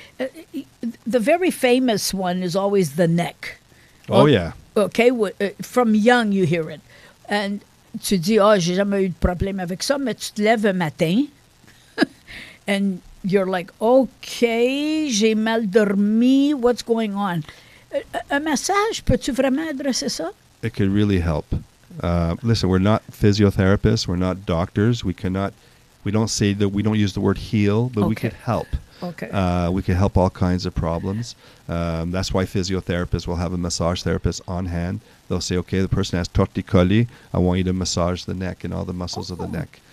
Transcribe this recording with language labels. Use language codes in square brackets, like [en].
[en] The very famous one is always the neck. Oh, yeah. OK. From young, you hear it. [fr] And tu dis, j'ai jamais eu de problème avec ça, mais tu te lèves un matin [en] and you're like, OK, [fr] j'ai mal dormi, [en] what's going on? [fr] Un massage, peux-tu vraiment adresser ça? [en] It could really help. Listen, we're not physiotherapists, we're not doctors. We don't say that, we don't use the word heal, but we could help. Okay. We could help all kinds of problems. That's why physiotherapists will have a massage therapist on hand. They'll say, okay, the person has torticolis. I want you to massage the neck and all the muscles of the neck.